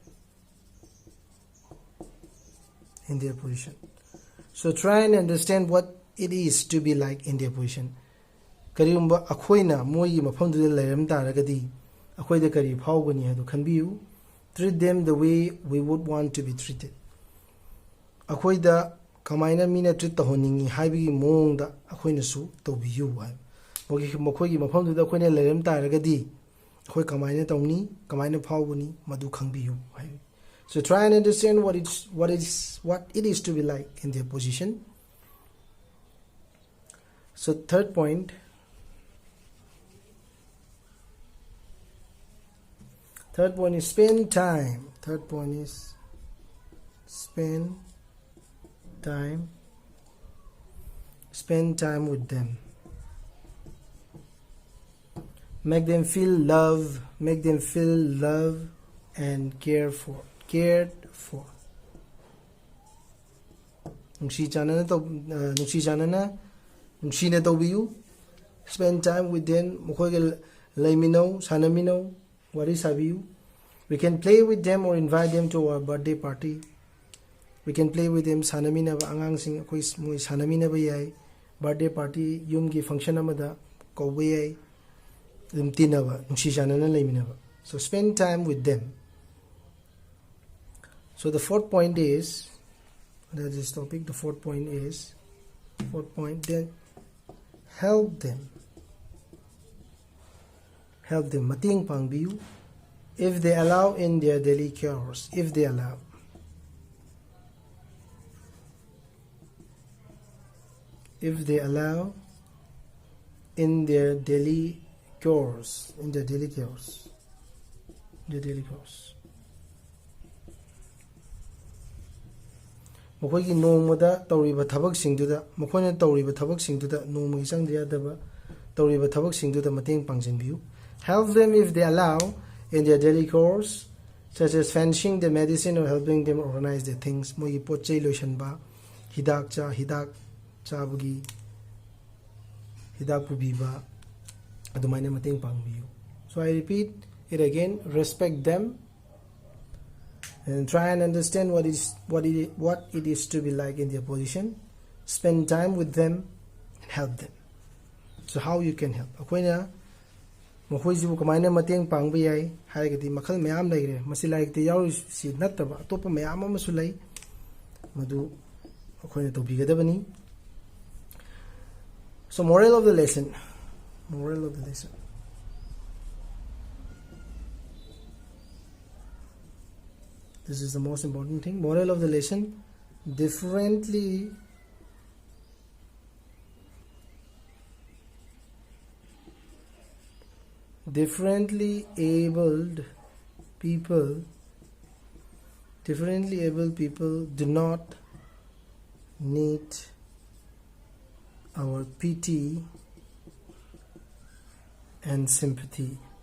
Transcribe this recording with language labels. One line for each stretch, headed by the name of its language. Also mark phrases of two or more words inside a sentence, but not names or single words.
English: So try and understand what it is to be like in their position.
Manipuri: Kariyumba akoina moyi mafamduda lairam taragadi akoida kari phawgani hadu khanbiyu.
English: Treat them the way we would want to be treated.
Manipuri: Akoida kamaina mina treat tahoningi haibigi moongda akoina su tobiyu hai. Mokogi mafamduda akoina lairam taragadi akoi kamaina tawni kamaina phawgani madu khangbiyu hai.
English: So try and understand what it is to be like in their position. So third point is spend time. Spend time with them. Make them feel love and cared for.
Manipuri: Nungshi na tawbiyu.
English: Spend time with them.
Manipuri: Mukhoy laimino, sanamino, wari sabiyu.
English: We can play with them or invite them to our birthday party. We can play with them.
Manipuri: Sanamina ba angang sing akoi moi sanamina ba yai.
English: Birthday party
Manipuri: yum ki function amada ko ba yai. Tina ba nungshi janana laimina ba.
English: So spend time with them. So the fourth point is, under this topic, the fourth point then help them.
Manipuri: Mating pangbiyu
English: if they allow in their daily chores. If they allow. if they allow in their daily chores, their daily chores.
Manipuri: ꯃꯈꯣꯏꯒꯤ ꯅꯣꯡꯃꯗ ꯇꯧꯔꯤꯕ ꯊꯕꯛꯁꯤꯡꯗꯨꯗ ꯃꯈꯣꯏꯅ ꯇꯧꯔꯤꯕ ꯊꯕꯛꯁꯤꯡꯗꯨꯗ ꯅꯣꯡꯃꯒꯤ ꯆꯪꯗ ꯌꯥꯗꯕ ꯇꯧꯔꯤꯕ ꯊꯕꯛꯁꯤꯡꯗꯨꯗ ꯃꯇꯦꯡ ꯄꯥꯡꯁꯤꯟꯕꯤꯌꯨ.
English: Help them if they allow in their daily chores, such as finishing the medicine or helping them organize their things.
Manipuri: ꯃꯣꯏꯒꯤ ꯄꯣꯠ ꯆꯩ ꯂꯣꯏꯁꯤꯟꯕ, ꯍꯤꯗꯥꯛ ꯆꯥꯕꯒꯤ ꯍꯤꯗꯥꯛ ꯄꯨꯕꯤꯕ, ꯑꯗꯨꯃꯥꯏꯅ ꯃꯇꯦꯡ ꯄꯥꯡꯕꯤꯌꯨ.
English: So I repeat it again: respect them and try and understand what it is to be like in their position. Spend time with them and help them. So how you can help?
Manipuri: ꯑꯩꯈꯣꯏꯅ ꯃꯈꯣꯏꯁꯤꯕꯨ ꯀꯃꯥꯏꯅ ꯃꯇꯦꯡ ꯄꯥꯡꯕ ꯌꯥꯏ ꯍꯥꯏꯔꯒꯗꯤ ꯃꯈꯜ ꯃꯌꯥꯝ ꯂꯩꯈ꯭ꯔꯦ. ꯃꯁꯤ ꯂꯥꯏꯔꯤꯛꯇ ꯌꯥꯎꯔꯤꯁꯤ ꯅꯠꯇꯕ ꯑꯇꯣꯞꯄ ꯃꯌꯥꯝ ꯑꯃꯁꯨ ꯂꯩ, ꯃꯗꯨ ꯑꯩꯈꯣꯏꯅ ꯇꯧꯕꯤꯒꯗꯕꯅꯤ.
English: So moral of the lesson. This is the most important thing. Moral of the lesson: differently abled people do not need our pity and sympathy.